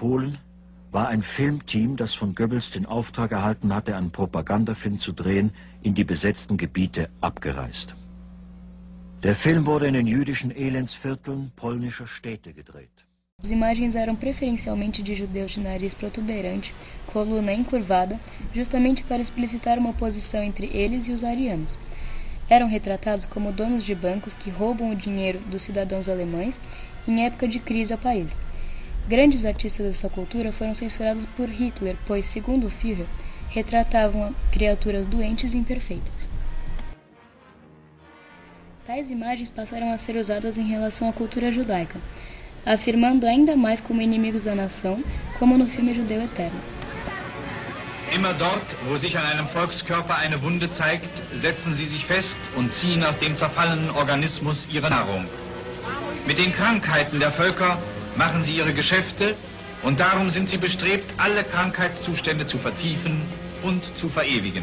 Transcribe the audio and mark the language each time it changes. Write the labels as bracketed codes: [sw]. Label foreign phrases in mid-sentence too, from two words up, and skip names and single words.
[de] Polen war ein Filmteam, das von Goebbels den Auftrag erhalten hatte, einen Propagandafilm zu drehen, in die besetzten Gebiete abgereist. Der Film wurde in den jüdischen Elendsvierteln polnischer Städte gedreht. [pt] As imagens eram preferencialmente de judeus de nariz protuberante, coluna encurvada, justamente para explicitar uma oposição entre eles e os arianos. Eram retratados como donos de bancos que roubam o dinheiro dos cidadãos alemães em época de crise ao país. Grandes artistas dessa cultura foram censurados por Hitler, pois, segundo o Führer, retratavam criaturas doentes e imperfeitas. Tais imagens passaram a ser usadas em relação à cultura judaica, afirmando ainda mais como inimigos da nação, como no filme Judeu Eterno. [de] Immer dort, wo sich an einem Volkskörper eine Wunde zeigt, setzen sie sich fest und ziehen aus dem zerfallenen Organismus ihre Nahrung. Mit den Krankheiten der Völker machen sie ihre Geschäfte und darum sind sie bestrebt, alle Krankheitszustände zu vertiefen und zu verewigen.